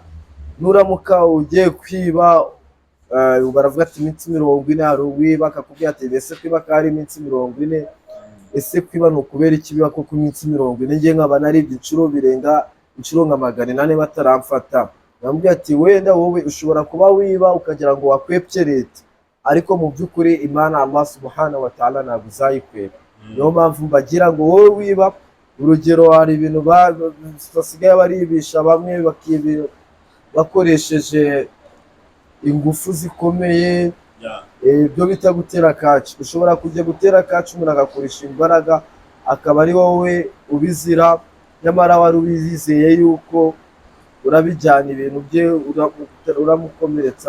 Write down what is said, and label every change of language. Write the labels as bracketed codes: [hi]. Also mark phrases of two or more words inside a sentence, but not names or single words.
[rw] Nuramuka ugiye kwiba, baravuga ati iminsi 40, hari uwiba akakubwira ati ese kwiba kari iminsi 40, ese kwiba ni ukubera iki biba ko ku minsi 40? Ngiye nkaba naribye inshuro birenga inshuro nka 800 bataramfata. namubwiye ati wenda wowe ushobora kuba wiba ukagira ngo wakwepye leta, ariko mu by'ukuri Imana [ar] الله سبحانه وتعالى [rw] ntabwo uzayikweba. Niyo mpamvu mbagira ngo wowe wiba, urugero hari ibintu basigaye baribisha bamwe bakibira bakoresheje ingufu zikomeye, ibyo bita gutera kaci. Ushobora kujya gutera kaci umuntu agakoresha imbaraga akaba ari wowe ubizira, nyamara wari ubizeye yuko urabijyana ibintu bye uramukomeretsa.